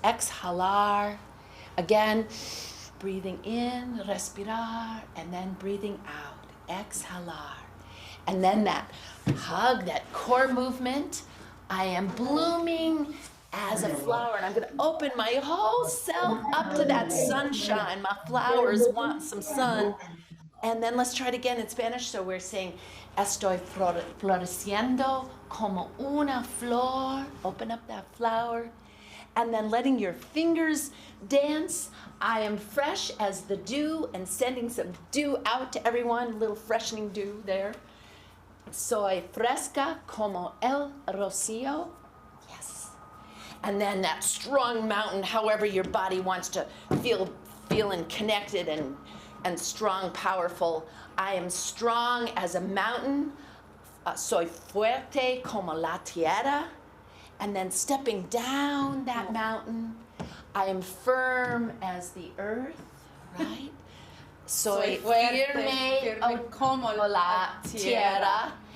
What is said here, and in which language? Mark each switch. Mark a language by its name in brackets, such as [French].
[English] Exhalar. Again. Breathing in, respirar, and then breathing out, exhalar. And then that hug, that core movement, I am blooming as a flower, and I'm going to open my whole self up to that sunshine. My flowers want some sun. And then let's try it again in Spanish. So we're saying, [Spanish] estoy floreciendo como una flor. [English] Open up that flower. And then letting your fingers dance. I am fresh as the dew, and sending some dew out to everyone, a little freshening dew there. [Spanish] Soy fresca como el rocío. [English] Yes. And then that strong mountain, however your body wants to feeling connected and strong, powerful. I am strong as a mountain. [Spanish] Soy fuerte como la tierra. [English] And then stepping down that mountain, I am firm as the earth, right? [Spanish] Soy firme como la tierra.